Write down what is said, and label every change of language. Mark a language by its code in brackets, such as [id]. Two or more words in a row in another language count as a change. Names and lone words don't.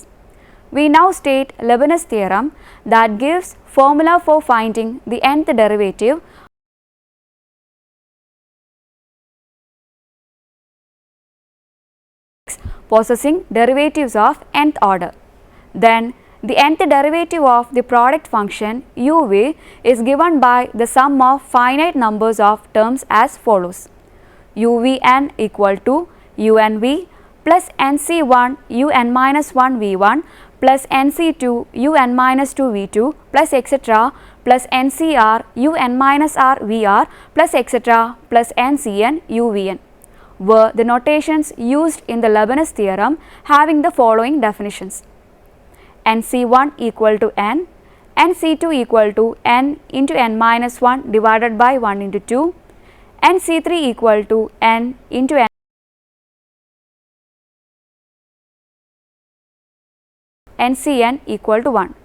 [en] We now state Leibniz theorem that gives formula for finding the nth derivative possessing derivatives of nth order. Then the nth derivative of the product function uv is given by the sum of finite numbers of terms as follows: uvn equal to unv plus nc1 un minus 1 v1 plus nc2 un minus 2 v2 plus etc. plus ncr un minus r vr plus etc. plus ncn uvn were the notations used in the Leibniz theorem, having the following definitions: nc1 equal to n, nc2 equal to n into n minus 1 divided by 1 into 2, nc3 equal to n into n ncn equal to 1.